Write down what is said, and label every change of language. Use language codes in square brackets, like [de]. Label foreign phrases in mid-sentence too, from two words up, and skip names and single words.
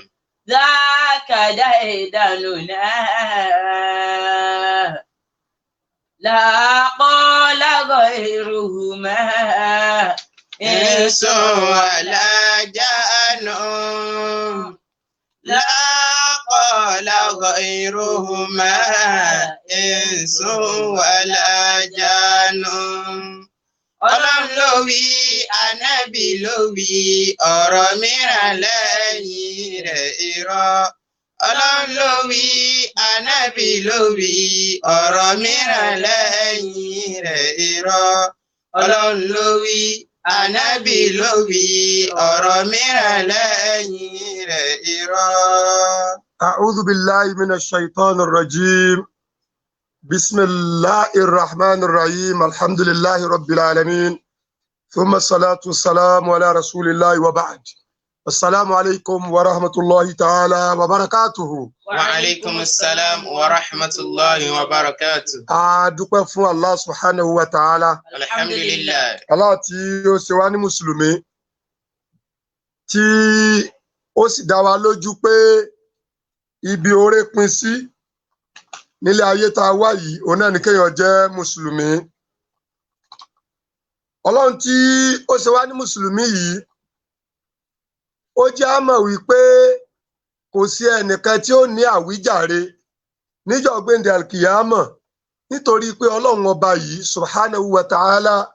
[ar] ذاك ديدننا لا قال غيرهما إنس ولا جان. لا قال غيرهما إنس ولا جان. [yo] Ọlọ́run ló wí, ànábì ló wí, ọ̀rọ̀ mìíràn lẹ́yìn rẹ̀ irọ́. Ọlọ́run ló wí, ànábì ló wí, ọ̀rọ̀ mìíràn lẹ́yìn rẹ̀ irọ́. Ọlọ́run ló wí, ànábì ló wí, ọ̀rọ̀ mìíràn lẹ́yìn rẹ̀ irọ́. [ar] أعوذ بالله من الشيطان الرجيم. بسم الله الرحمن الرحيم. الحمد لله رب العالمين، ثم الصلاة والسلام على رسول الله وبعد. السلام عليكم ورحمة الله تعالى وبركاته. وعليكم السلام ورحمة الله وبركاته. [yo] Adúpẹ́ fún Allah [ar] سبحانه وتعالى. [yo] Alhamdulillah. Allah tí ó ṣe wá ní Mùsùlùmí, tí ó sì dá wa lójú pé ibi oore pin sí nílé ayé tá a wá yìí, òun náà ni kéèyàn jẹ́ Mùsùlùmí. Ọlọ́run tí ó ṣe wá ní Mùsùlùmí yìí, ó jẹ́ á mọ̀ wípé kò sí ẹnìkan tí ó ní àwíjàre níjọ́ gbéǹde alkiyama nítorí pé ọlọ́run ọba yìí [ar] سبحانه وتعالى